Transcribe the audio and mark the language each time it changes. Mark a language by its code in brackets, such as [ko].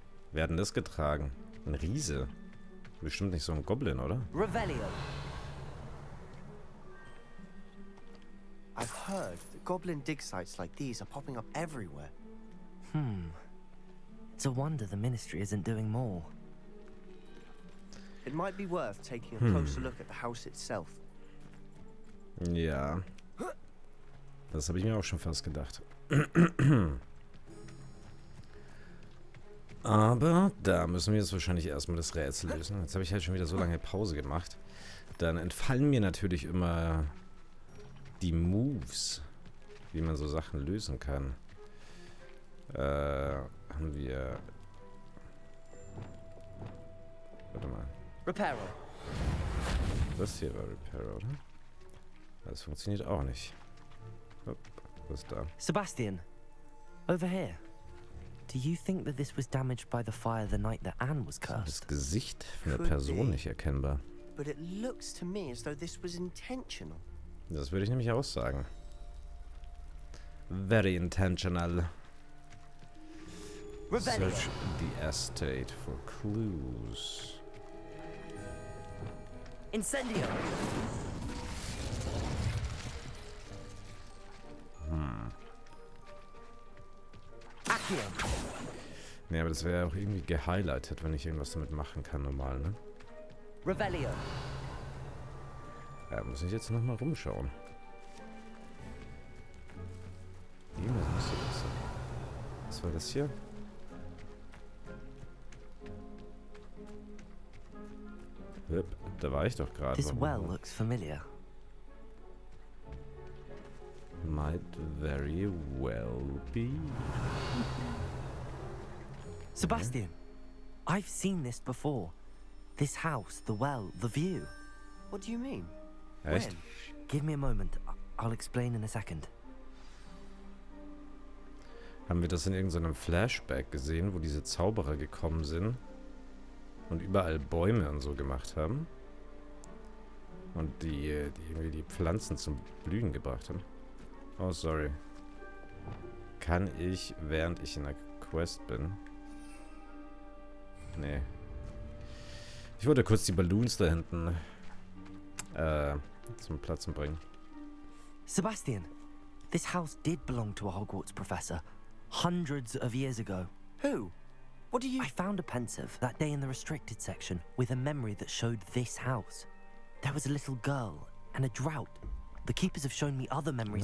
[de] Wer hat denn das getragen? Ein Riese. Bestimmt nicht so ein Goblin, oder? Revelio! [en] I've heard that goblin dig sites like these are popping up everywhere. It's a wonder the Ministry isn't doing more. It might be worth taking a closer look at the house itself. [de] Ja. Das habe ich mir auch schon fast gedacht. Aber da müssen wir jetzt wahrscheinlich erstmal das Rätsel lösen. Jetzt habe ich halt schon wieder so lange Pause gemacht. Dann entfallen mir natürlich immer die Moves, wie man so Sachen lösen kann. Haben wir... Warte mal. Reparo. Das hier war Repair, oder? Das funktioniert auch nicht. Hopp, was ist da? [en] Sebastian, over here. Do you think that this was damaged by the fire the night that Anne was cursed? [de] Gesicht von der [en] Could [de] Person [en] be. [de] nicht erkennbar. [en] But it looks to me as though this was intentional. [de] Das würde ich nämlich auch sagen. [en] Very intentional. Revelio. Search the estate for clues. Incendio. Accio. [de] Nee, aber das wäre ja auch irgendwie gehighlightet, wenn ich irgendwas damit machen kann, normal, ne? Revelio. Ja, muss ich jetzt nochmal rumschauen. Irgendwas müsste das sein. Was war das hier? Hup, da war ich doch gerade. [en] This well looks familiar. Might very well be. Sebastian, I've seen this before. This house, the well, the view. What do you mean? [de] Echt? [en] When? Give me a moment. I'll explain in a second. [de] Haben wir das in irgendeinem Flashback gesehen, wo diese Zauberer gekommen sind und überall Bäume und so gemacht haben? Und die irgendwie die Pflanzen zum Blühen gebracht haben? Oh, sorry. Kann ich, während ich in der Quest bin? Nee. Ich wollte kurz die Balloons da hinten zum Platzen bringen. [en] Sebastian, this house did belong to a Hogwarts professor hundreds of years ago. Who? What do you... I found a pensive that day in the restricted section with a memory that showed this house. There was a little girl and a drought. The keepers have shown me other memories